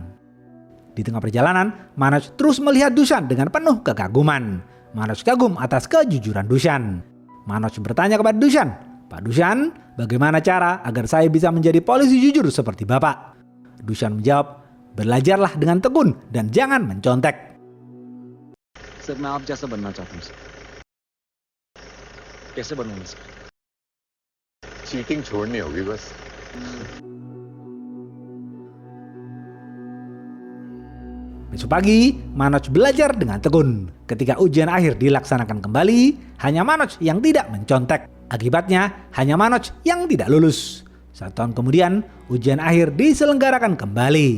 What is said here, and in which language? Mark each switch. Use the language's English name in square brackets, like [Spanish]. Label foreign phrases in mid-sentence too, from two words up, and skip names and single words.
[Indonesian] Di tengah perjalanan, Manoj terus melihat Dushan dengan penuh kekaguman. Manoj kagum atas kejujuran Dushan. Manoj bertanya kepada Dushan, "Pak Dushan, bagaimana cara agar saya bisa menjadi polisi jujur seperti Bapak?" Dushan menjawab, "Belajarlah dengan tekun dan jangan mencontek." [Hindi] सर मैं आप जैसा बनना चाहता हूँ सर। कैसे बनूंगा सर? चीटिंग छोड़नी होगी बस। [Indonesian] Besok pagi, Manoj belajar dengan tekun. Ketika ujian akhir dilaksanakan kembali, hanya Manoj yang tidak mencontek. Akibatnya, hanya Manoj yang tidak lulus. 1 tahun kemudian, ujian akhir diselenggarakan kembali.